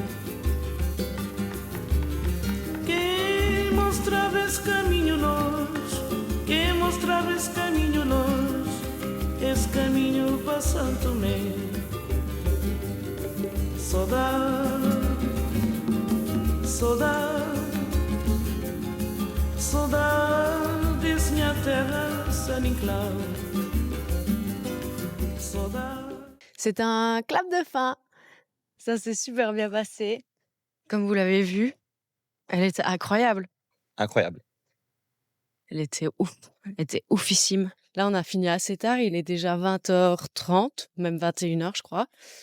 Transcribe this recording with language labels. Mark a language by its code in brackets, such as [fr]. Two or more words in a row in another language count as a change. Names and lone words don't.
[pt] Quem mostrava esse caminho longe, quem mostrava esse caminho longe, esse caminho para São Tomé. Saudade, saudade, saudade desse minha terra, San Inclau. Saudade. [fr] C'est un clap de fin. Ça s'est super bien passé. Comme vous l'avez vu, elle était incroyable. Incroyable. Elle était ouf. Elle était oufissime. Là, on a fini assez tard. Il est déjà 20h30, même 21h, je crois.